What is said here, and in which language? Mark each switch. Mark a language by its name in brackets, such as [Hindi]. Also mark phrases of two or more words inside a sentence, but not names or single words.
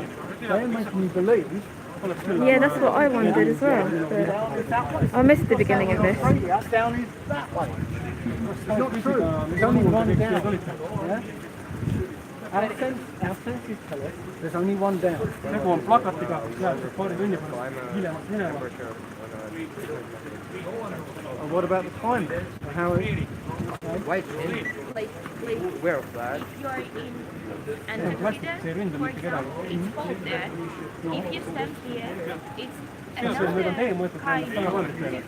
[English] They're making you believe. Yeah, that's what I wondered as well. But I missed the beginning of this. Down is that way. It's not true. There's only one down. Yeah? Our senses tell us there's only one down. [Estonian] Tegu on plakatiga, sealt paari tunni pärast hiljemalt minema. [English] What about the climate? How it Wear a flag. if you are in Antarctica, for example, it's cold there. If you stand here, it's another kind of